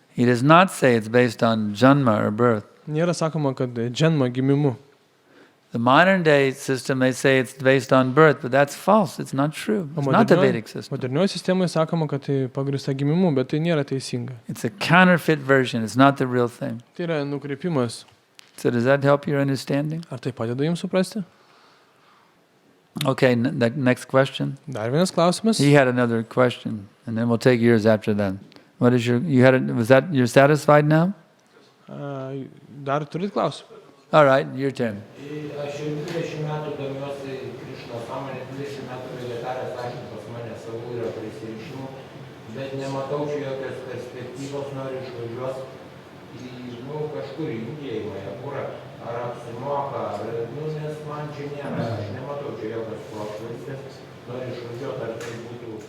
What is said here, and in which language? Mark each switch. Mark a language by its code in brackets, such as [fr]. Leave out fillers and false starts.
[en] He does not say it's based on janma or birth. [lt] Nėra sakoma, kad dženma gimimu. [en] The modern day system, they say it's based on birth, but that's false. It's not true. It's not the Vedic system. [lt] Modernioje sistemoje sakoma, kad tai pagrįsta gimimu, bet tai nėra teisinga. [en] It's a counterfeit version. It's not the real thing. [lt] Tai yra nukreipimas. [en] So does that help your understanding? [lt] Ar tai padeda jums suprasti? [en] Okay, next question. [lt] Dar vienas klausimas. [en] He had another question, and then we'll take yours after that. What is you're satisfied now? [lt] Dar turit klausimą? [en] All right, your turn. [lt] Aš jau 20 metų domiuosi Krišnos sąmonė, 20 metų vegetarės sakė pas mane savų yra prisirišimų, bet nematau čia jokios perspektyvos, noriu išvažiuoti į kažkur į Indiją, į Majapurą, ar apsimoka, nes man čia nėra, aš nematau čia jokios prošvaistės, noriu išvažiuoti, ar tai būtų...